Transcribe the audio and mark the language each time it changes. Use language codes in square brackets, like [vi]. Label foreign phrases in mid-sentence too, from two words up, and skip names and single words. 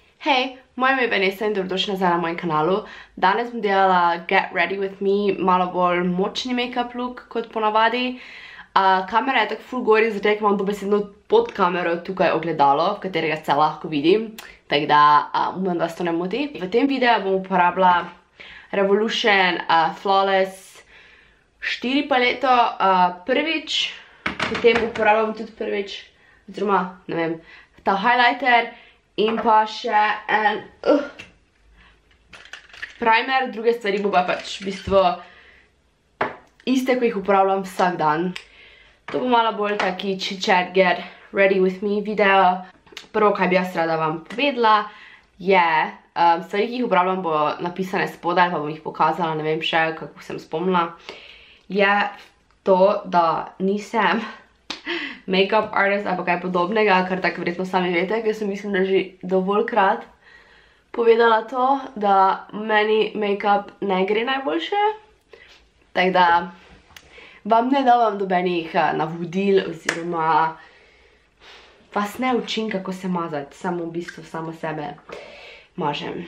[sl] Hej, moje ime je Vanessa in dobrodošli nazaj na mojem kanalu. Danes bom delala [en] Get Ready With Me, [sl] malo bolj močni [en] make-up look [sl] kot ponavadi. Kamera je tako ful gori, zato ker imam dobesedno pod kamero tukaj ogledalo, v katerega se lahko vidim. Tako da upam, da vas to ne moti. V tem videu bom uporabila Revolution Flawless 4 paleto prvič. Potem uporabljam tudi prvič, oziroma, ne vem, ta highlighter. In pa še en primer, druge stvari bo pa pač v bistvu iste, ko jih uporabljam vsak dan. To bo malo bolj taki [en] chit-chat get ready with me video. [sl] Prvo, kaj bi jaz rada vam povedala, je, stvari, ki jih uporabljam, bo napisane spodaj, pa bom jih pokazala, ne vem še, kako sem spomnila, je to, da nisem [en] make-up artist [sl] ali pa kaj podobnega, kar tako verjetno sami veste, ker sem mislim, da že dovoljkrat povedala to, da meni make-up ne gre najboljše. Tako da vam ne davam dobenih navodil oziroma vas ne učim, kako se mazati, samo v bistvu samo sebe mažem.